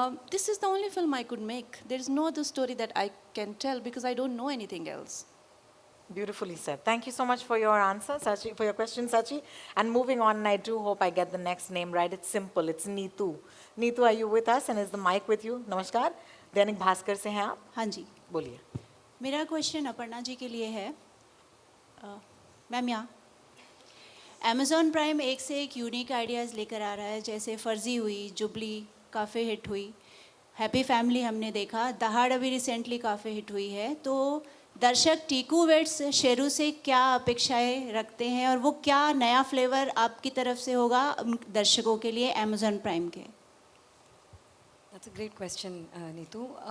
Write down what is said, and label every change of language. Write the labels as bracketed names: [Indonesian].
[English] This is the only film I could make. There is no other story that I can tell, because I don't know anything else. Beautifully said. Thank you so much for your answer, Sachi, for your question, Sachi. And moving on, and I do hope I get the next name right. It's simple. It's Neetu. Neetu, are you with us? And is the mic with you? [Hindi] Namaskar. Dainik Bhaskar से हैं आप? हाँ जी, बोलिए. मेरा question Aparna ji के लिए है. Ma'am, यहाँ अमेज़ॉन प्राइम एक से एक यूनिक आइडियाज़ लेकर आ रहा है. जैसे फर्जी हुई, जुबली काफ़ी हिट हुई, हैप्पी फैमिली हमने देखा, दहाड़ अभी रिसेंटली काफ़ी हिट हुई है. तो दर्शक टीकू वेड्स शेरू से क्या अपेक्षाएं रखते हैं, और वो क्या नया फ्लेवर आपकी तरफ से होगा दर्शकों के लिए अमेज़ॉन प्राइम के? [English] That's a great question, Neetu.